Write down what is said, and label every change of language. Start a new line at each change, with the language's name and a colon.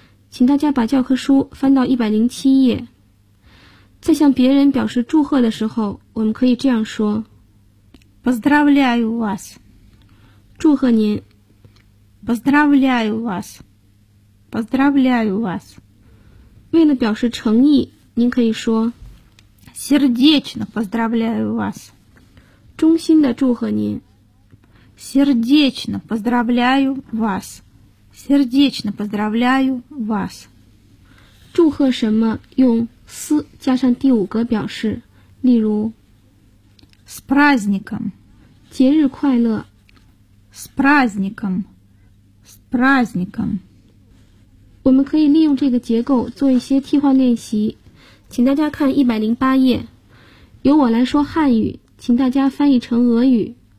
Chinese: 请大家把教科书翻到107页。在向别人表示祝贺的时候我们可以这样说。
Russian: Поздравляю вас.
Chinese: 祝贺您。
Russian: Поздравляю вас. Поздравляю вас.
Chinese: 为了表示诚意您可以说
Russian: Сердечно поздравляю вас.
Chinese: 衷心的祝贺您
Russian: Сердечно поздравляю вас. Сердечно поздравляю вас.
Chinese: 祝贺什么用 с 加上第五个表示，例如
Russian: С праздником.
Chinese: 节日快乐
Russian: С праздником. Праздником.
Chinese: 我们可以利用这个结构做一些替换练习，请大家看108页，由我来说汉语，请大家翻译成俄语。